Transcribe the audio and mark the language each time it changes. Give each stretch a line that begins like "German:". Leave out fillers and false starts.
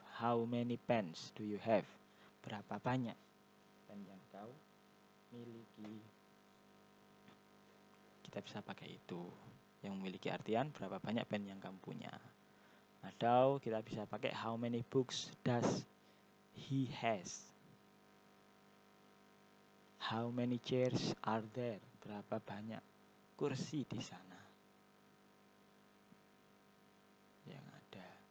English: How many pens do you have?
Indonesian: Berapa banyak pen yang kau miliki? Kita bisa pakai itu, yang memiliki artian berapa banyak pen yang kamu punya. Atau kita bisa pakai
English: how many books does he has? How many chairs are there?
Indonesian: Berapa banyak kursi di sana yang ada?